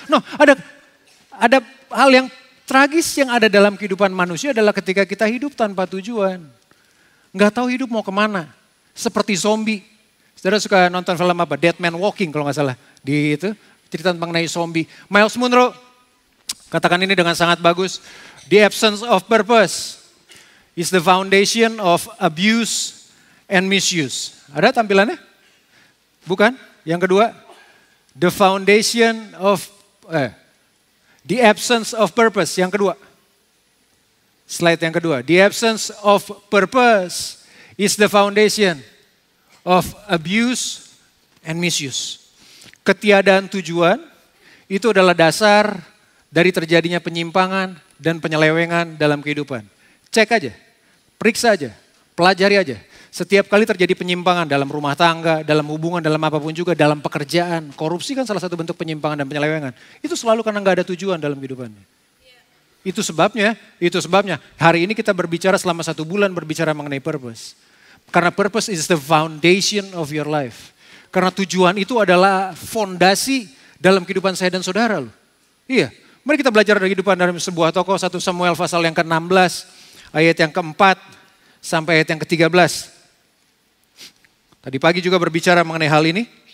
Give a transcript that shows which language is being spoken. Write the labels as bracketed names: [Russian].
[Indonesian] No, ada hal yang tragis yang ada dalam kehidupan manusia adalah ketika kita hidup tanpa tujuan. Nggak tahu hidup mau kemana. Seperti zombie. Saudara suka nonton film apa? Dead Man Walking kalau nggak salah. Di itu cerita mengenai zombie. Miles Munro katakan ini dengan sangat bagus. [English] The absence of purpose is the foundation of abuse and misuse. [Indonesian] Ada tampilannya? Bukan? Yang kedua, [English] the foundation of, the absence of purpose. [Indonesian] Yang kedua, slide yang kedua. [English] The absence of purpose is the foundation of abuse and misuse. [Indonesian] Ketiadaan tujuan itu adalah dasar dari terjadinya penyimpangan dan penyelewengan dalam kehidupan. Cek aja. Periksa aja, pelajari aja. Setiap kali terjadi penyimpangan dalam rumah tangga, dalam hubungan, dalam apapun juga, dalam pekerjaan. Korupsi kan salah satu bentuk penyimpangan dan penyelewengan. Itu selalu karena gak ada tujuan dalam kehidupannya. Itu sebabnya hari ini kita berbicara selama 1 bulan berbicara mengenai purpose. Karena [English] purpose is the foundation of your life. [Indonesian] Karena tujuan itu adalah fondasi dalam kehidupan saya dan saudara loh. Iya, mari kita belajar dari kehidupan dalam sebuah tokoh 1 Samuel pasal yang ke-16. Ayat yang ke-4 sampai ayat yang ke-13. Tadi pagi juga berbicara mengenai hal ini.